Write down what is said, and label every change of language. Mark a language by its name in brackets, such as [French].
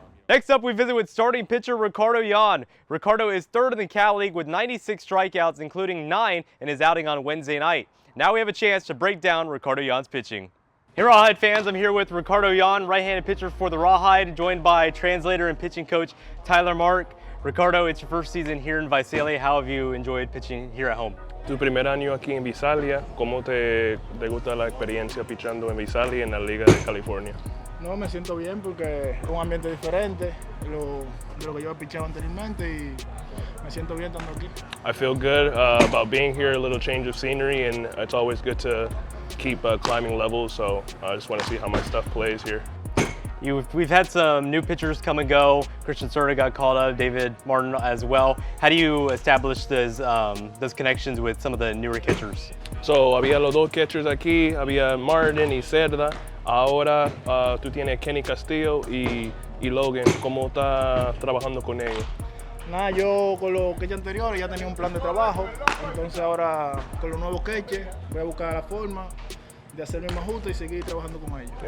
[English] Next up, we visit with starting pitcher Ricardo Yan. Ricardo is 3rd in the Cal League with 96 strikeouts, including 9 in his outing on Wednesday night. Now we have a chance to break down Ricardo Yan's pitching. Hey, Rawhide fans, I'm here with Ricardo Yan, right-handed pitcher for the Rawhide, joined by translator and pitching coach Tyler Mark. Ricardo, it's your first season here in Visalia. How have you enjoyed pitching here at home? [Spanish] Tu primer año aquí en Visalia, ¿cómo te gusta la experiencia pichando en Visalia en la Liga de California? No, me siento bien porque es un ambiente diferente de lo que yo he pichado anteriormente y me siento bien estando aquí. [English] I feel good about being here, a little change of scenery, and it's always good to keep climbing levels, so I just want to see how my stuff plays here. We've had some new pitchers come and go. Christian Serta got called up, David Martin as well. How do you establish those connections with some of the newer catchers? [Spanish] So había los dos catchers aquí, había Martin y Cerda. Ahora tú tienes Kenny Castillo y Logan. ¿Cómo estás trabajando con ellos? Nada, yo con los catchers anteriores ya tenía un plan de trabajo, entonces ahora con los nuevos catchers voy a buscar la forma de hacer el mismo ajuste y seguir trabajando con ellos.